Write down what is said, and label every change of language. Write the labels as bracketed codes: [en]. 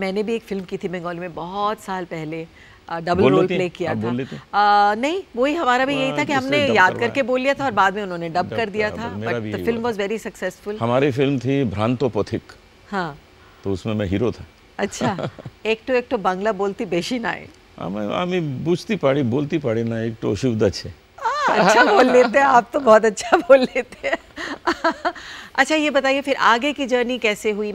[hi] मैंने भी एक फिल्म की थी बंगाली में बहुत साल पहले, डबल रोल प्ले किया था। नहीं, वही हमारा भी यही था कि हमने याद करके बोल लिया था और बाद में उन्होंने डब कर दिया था, [en] But the film was very successful. [hi] हमारी फिल्म थी भ्रांतो पथिक। हाँ, तो उसमें मैं हीरो था। अच्छा, एक तो बांग्ला बोलती [bn] बेशी नाय। আমি বুঝতে পারি, বলতে পারি না, একটু অসুবিধা আছে। [hi] अच्छा बोल लेते हैं आप, तो बहुत अच्छा बोल लेते हैं। अच्छा, ये बताइए फिर आगे की जर्नी कैसे हुई?